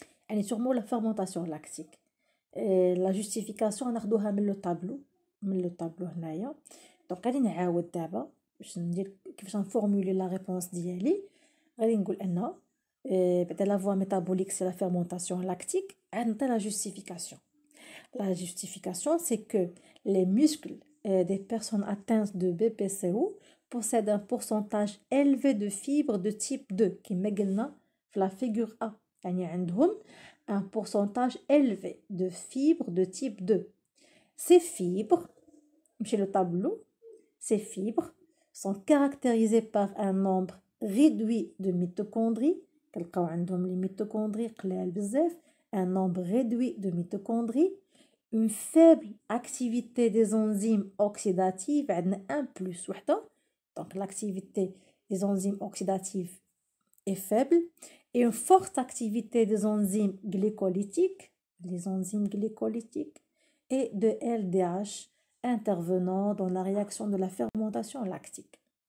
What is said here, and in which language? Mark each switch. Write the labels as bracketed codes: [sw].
[fr] يعني sûrement la fermentation lactique. [ar] La justification ناخدوها من لو طابلو هنايا. دونك غادي نعاود دابا باش ندير كيفاش نفورمولي لا ريبونس ديالي. [fr] غادي نقول ان بعدا la voie métabolique c'est la fermentation lactique. عندنا la justification. La justification, c'est que les muscles des personnes atteintes de BPCO possèdent un pourcentage élevé de fibres de type 2 qui مقلنا في la figure A. يعني عندهم un pourcentage élevé de fibres de type 2. Ces fibres, chez le tableau, ces fibres sont caractérisées par un nombre réduit de mitochondries. [ar] كنلقاو عندهم les mitochondries قلال بزاف. [fr] Un nombre réduit de mitochondries, une faible activité des enzymes oxydatives, عندنا 1 plus وحده. donc l'activité des enzymes oxydatives est faible et une forte activité des enzymes glycolytiques, les enzymes glycolytiques, et de LDH intervenant dans la réaction de la fermentation lactique.